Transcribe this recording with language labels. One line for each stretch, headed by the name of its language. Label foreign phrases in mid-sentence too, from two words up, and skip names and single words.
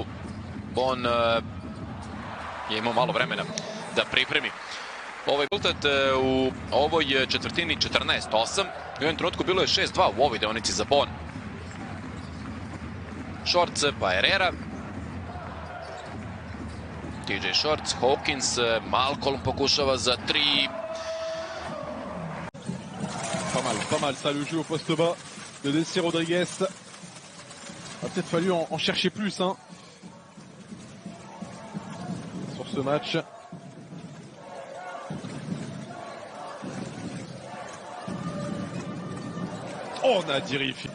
Serbian: Bon je imao malo vremena da pripremi ovaj rezultat u ovoj četvrtini 14-8. U jednom trenutku bilo je 6-2 u ovoj deonici za Bon. Shorts pa Herrera. TJ Shorts, Hawkins, Malcolm pokušava za 3.
French: Pas mal ça le jeu au poste bas de Desi Rodriguez. A peut-être fallu en chercher plus hein, sur ce match. Oh, Nadiri.